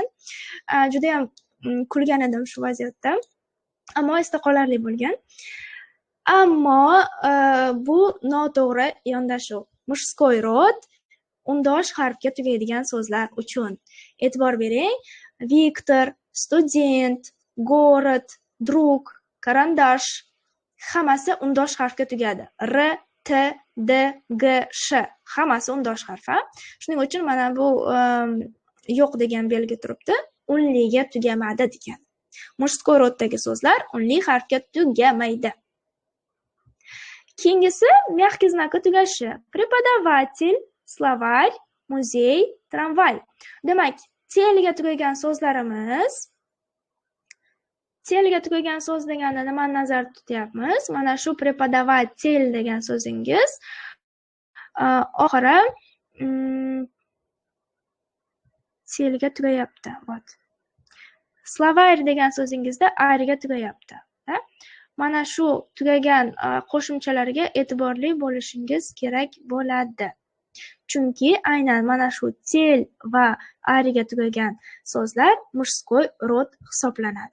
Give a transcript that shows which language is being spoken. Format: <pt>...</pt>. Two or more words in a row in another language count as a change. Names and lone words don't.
<uz>Juda ham kulgan edim shu vaziyatda. Ammo esda qolarli bo'lgan. Ammo bu noto'g'ri yondashuv. Мужской rod undosh harfga tugaydigan so'zlar uchun. E'tibor bering. Viktor, student,</uz> <ru>город, друг, карандаш</ru> <uz>hammasi undosh harfga tugadi. R, T, D, G, Sh hammasi undosh harf. Shuning uchun mana bu yo'q degan belgi turibdi. Unliga tugamadi degan. Мужской roddagi so'zlar unli harfga tugamaydi. Keyingisi</uz> <ru>мягкий знакка</ru> <uz>tugashi.</uz> <ru>Преподаватель, словарь,</ru> <uz>muzey, tramvay. Demak, telga tugagan so'zlarimiz. Telga tugagan so'z deganda nimani nazarda tutyapmiz? Mana shu преподаватель degan so'zingiz oxiri telga tugayapti.</uz> <ru>Вот.</ru> <uz>Словарь degan so'zingizda ariga tugayapti. Mana shu tugagan qo'shimchalarga e'tiborli bo'lishingiz kerak bo'ladi. Chunki aynan mana shu tel va ariga tugagan so'zlar мужской rod hisoblanadi.</uz>